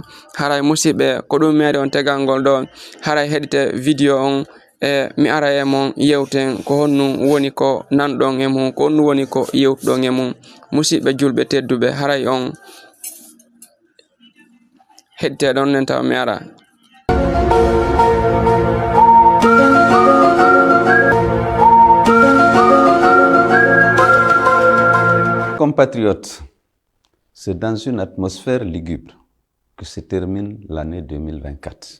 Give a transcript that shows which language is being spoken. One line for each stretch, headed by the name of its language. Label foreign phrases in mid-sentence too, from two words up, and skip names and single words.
Fula: Haray musidɓe ko ɗum meɗi on tegangol ɗo haray heɗite vidéo on e mi ara e mon yewten ko honno woni ko nanɗon e mum ko honno woni ko yewtuɗon e mum. Musidɓe julɓe tedduɓe haray on heɗiteɗon nen taw mi ara.
French: Compatriotes, c'est dans une atmosphère lugubre que se termine l'année 2024.